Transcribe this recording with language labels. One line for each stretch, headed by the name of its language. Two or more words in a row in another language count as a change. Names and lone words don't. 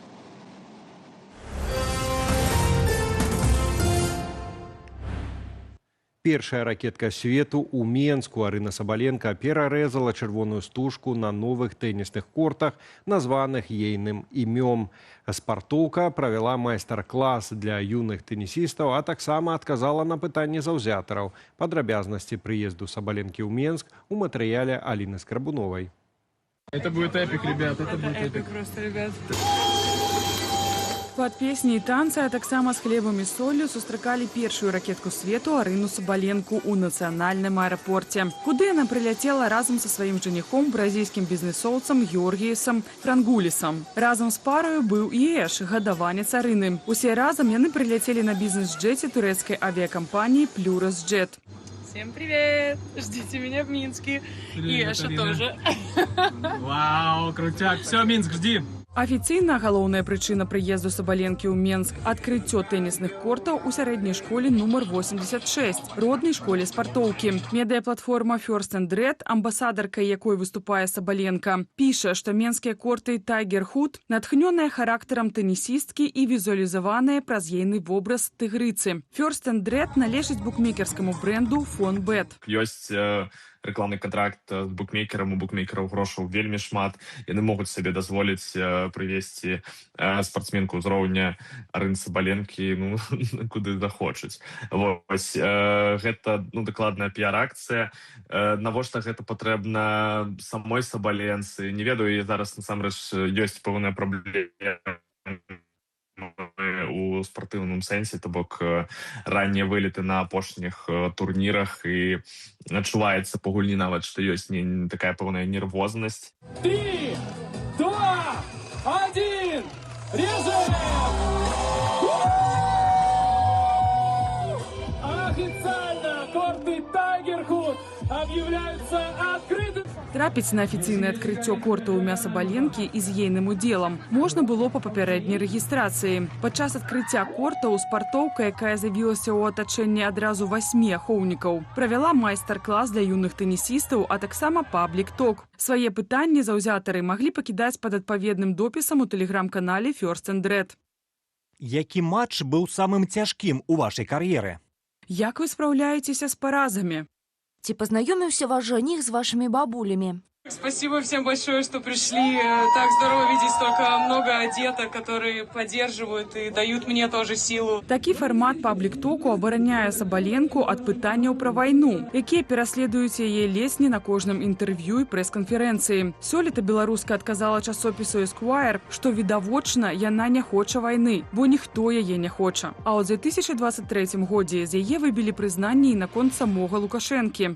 Belarusian: Першая ракетка свету ў Менску Арына Сабаленка перарэзала чырвоную стужку на новых тэнісных кортах, названых ейным імём. Спартоўка правяла майстар-клас для юных тэнісістаў, а таксама адказала на пытанні заўзятараў. Падрабязнасці прыезду Сабаленкі ў Менск у матэрыяле Аліны Скрабуновай.
Russian: Это будет эпик, ребят, это будет эпик. Просто, ребят.
Belarusian: Под песні і танцы, а таксама з хлебам і соллю сустракалі першую ракетку свету Арыну Сабаленку ў нацыянальным аэрапорце, куды яна прыляцела разам са сваім жаніхом, бразільскім бізнесоўцам Георгіесам Франгулісам. Разам з параю быў і Эш, гадаванец Арыны. Усе разам яны прыляцелі на бізнес-джеце турэцкай авіакампаніі «Плюрас Джет».
Russian: Всем привет! Ждите меня в Минске. И Эша тоже. Вау, крутяк. Все, Минск, жди.
Belarusian: Афіцыйна галоўная прычына прыезду Сабаленкі ў Менск – адкрыццё тэнісных кортаў у сярэдняй школе нумар 86, роднай школе спартоўкі. Медыяплатформа First and Red, амбасадаркай якой выступае Сабаленка, піша, што менскія корты Tiger Hood натхнёныя характарам тэнісісткі і візуалізаваныя праз ейны вобраз тыгрыцы. First and Red належыць букмекерскаму бренду Fonbet. Ёсць рэкламны контракт з букмекерам, у букмекераў грошаў вельмі шмат. Яны могуць сабе дазволіць прывесці спартсменку ўзроўня Арыны Сабаленкі, куды захочуць. Вось, гэта дакладная піар-акцыя. Навошта гэта патрэбна самой Сабаленцы? Не ведаю, і зараз насамрэч ёсць пэўная праблема у спартыўным сэнсе, то бок раннія вылеты на апошніх турнірах, і адчуваецца па гульні нават, што ёсць такая пэўная нервознасць. 3, 2, 1,
Russian: режем! Официально корты Tiger Hood объявляются открытым.
Belarusian: Трапіць на афіцыйнае адкрыццё кортаў імя Сабаленкі і з ейным удзелам можна было па папярэдняй рэгістрацыі. Падчас адкрыцця кортаў спартоўка, якая з'явілася ў атачэнні адразу 8 ахоўнікаў, правяла майстар-клас для юных тэнісістаў, а таксама паблік-ток. Свае пытанні заўзятары маглі пакідаць пад адпаведным допісам у тэлеграм-канале First and Red. Які матч быў самым цяжкім у вашай кар'еры? Як вы спраўляецеся з паразамі? Ці пазнаёміўся ваш жаніх з вашымі бабулямі?
Russian: Спасибо всем большое, что пришли. Так здорово видеть столько много одеток, которые поддерживают и дают мне тоже силу.
Belarusian: Такі фармат паблік-току абараняе Сабаленку ад пытанняў пра вайну, якія пераследуюць яе ледзь не на кожным інтэрв'ю і прэс-канферэнцыі. Сёлета беларуска адказала часопісу Esquire, што відавочна яна не хоча вайны, бо ніхто яе не хоча. А ў 2023 годзе з яе выбілі прызнанні і наконт самога Лукашэнкі.